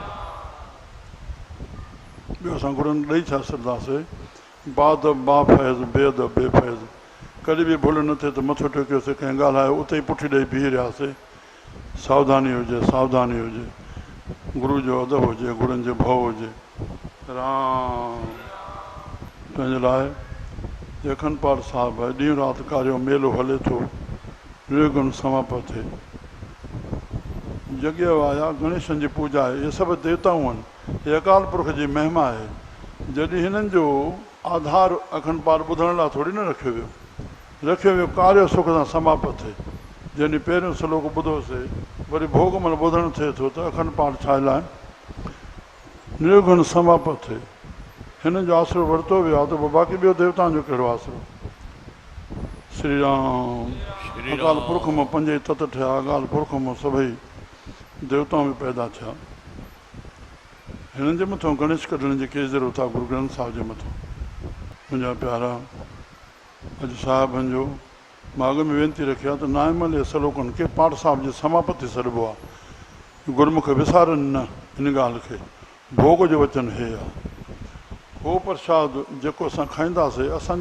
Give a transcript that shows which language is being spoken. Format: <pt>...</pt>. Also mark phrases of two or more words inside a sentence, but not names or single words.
<sd>ॿियो असां गुरुनि ॾेई छा छॾंदासीं बादब बा फैज़ बेअदब बेफैज़ कॾहिं बि भुल न थिए त मथो टेकियोसीं कंहिं ॻाल्हायो उते ई पुठी ॾेई बीह रहियासीं सावधानी हुजे सावधानी हुजे गुरू जो अदब हुजे गुरुनि जो भउ हुजे राम पंहिंजे लाइ अखंड पाठ साहिबु आहे ॾींहुं राति कार्यो मेलो हले थो निर्गुण समापत थिए यज्ञ आया गणेशन जी पूजा आहे इहे सभु देवताऊं आहिनि इहे अकाल पुरख जी महिमा आहे जॾहिं हिननि जो आधार अखंड पाठ ॿुधण लाइ थोरी न रखियो वियो कार्य सुख सां समापत थिए जॾहिं पहिरियों श्लोक ॿुधोसीं वरी भोग महिल ॿुधणु थिए थो त अखंड पाठ छा लाइ निर्गुण समापत थिए हिन जो आसिरो वरितो वियो आहे त पोइ बाक़ी ॿियो देवताउनि जो कहिड़ो आसिरो श्री राम अकाल पुरख मां 5 तत थिया अकाल पुरख मां सभई देवताऊं बि पैदा थिया हिननि जे मथां गणेश कढण जी कहिड़ी ज़रूरत आहे गुरु ग्रंथ साहिब जे मथां मुंहिंजा प्यारा अॼु साहिबनि जो मां अॻ में वेनती रखी आहे त नायमल जे सलोकनि खे पाठ साहिब जे समापति सॾिबो आहे गुरमुख विसारनि न हिन ॻाल्हि खे भोग जो वचन हे आहे उहो प्रसाद जेको असां खाईंदासीं असांजे</sd>